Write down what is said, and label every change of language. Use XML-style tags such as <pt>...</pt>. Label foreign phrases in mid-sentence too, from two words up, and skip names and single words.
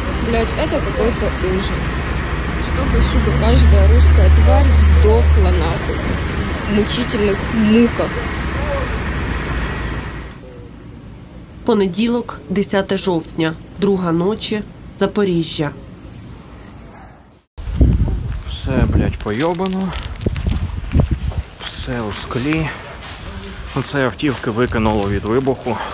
<ru>блядь, это какой-то ужас. Чтобы, сука, каждая русская тварь сдохла нахуй. В мучительных муках.</ru> <uk>Понеділок, 10 жовтня, 2 ночі, Запоріжжя. Все, блядь, пойобано. Все у склі. Оце автівки викинуло від вибуху.</uk>